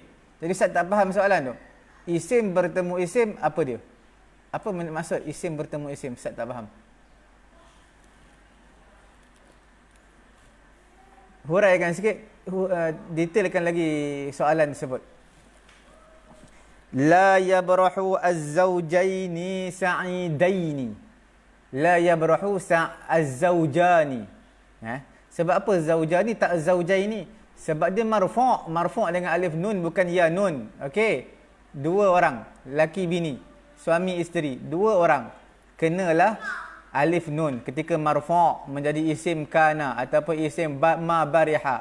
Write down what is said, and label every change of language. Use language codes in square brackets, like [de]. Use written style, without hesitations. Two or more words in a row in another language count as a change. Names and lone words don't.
[ms] Jadi saya tak faham soalan tu. Isim bertemu isim, apa dia? Apa maksud isim bertemu isim? Saya tak faham. Huraikan sikit, detailkan lagi soalan tersebut. [ar] لا يبرح الزوجين سعيدين. لا يبرح الزوجان. [ms] Sebab apa zaujani tak zaujaini? Sebab dia marfu'. Marfu' dengan alif nun, bukan ya nun. Okey. Dua orang, laki bini, suami isteri, dua orang. Kenalah alif nun ketika marfu' menjadi isim kana ataupun isim [ar] ما برح.